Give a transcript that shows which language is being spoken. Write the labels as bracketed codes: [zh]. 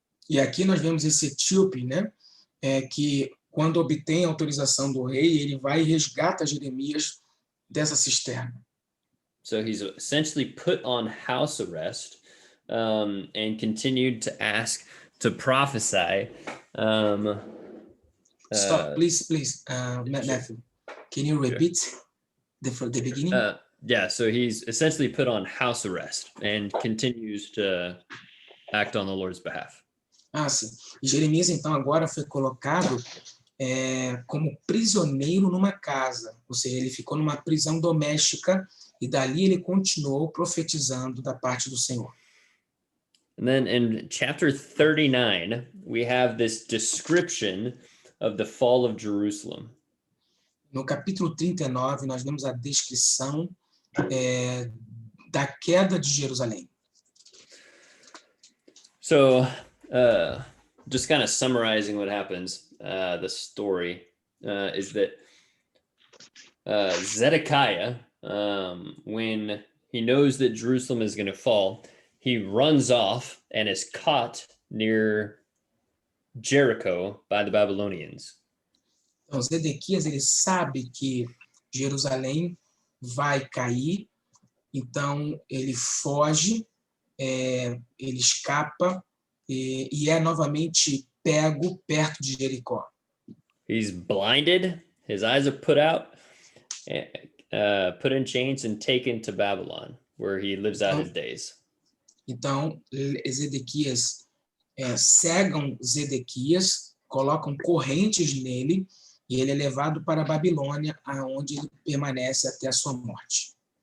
[pt] E aqui nós vemos esse etíope, né? Que quando obtém a autorização do rei, ele vai e resgata Jeremias dessa cisterna. [en] So he's essentially put on house arrest and continued to ask to prophesy. Stop, please, Matthew. Can you repeat the beginning? Yeah, so he's essentially put on house arrest and continues to act on the Lord's behalf. [pt] Sim. E Jeremias, então, agora foi colocado como prisioneiro numa casa. Ou seja, ele ficou numa prisão doméstica e dali ele continuou profetizando da parte do Senhor. [en] And then in chapter 39, we have this description of the fall of Jerusalem. [pt] No capítulo 39, nós vemos a descrição da queda de Jerusalém. [en] So, just kind of summarizing what happens, the story is that Zedekiah, when he knows that Jerusalem is going to fall, he runs off and is caught near Jericho by the Babylonians. [pt] Então, Zedequias, ele sabe que Jerusalém vai cair, então ele foge, ele escapa e é novamente pego perto de Jericó. [en] He's blinded, his eyes are put out, put in chains and taken to Babylon, where he lives out his days. [pt] Então, Zedequias cegam Zedequias, colocam correntes nele e ele é levado para a Babilônia, aonde ele permanece até a sua morte.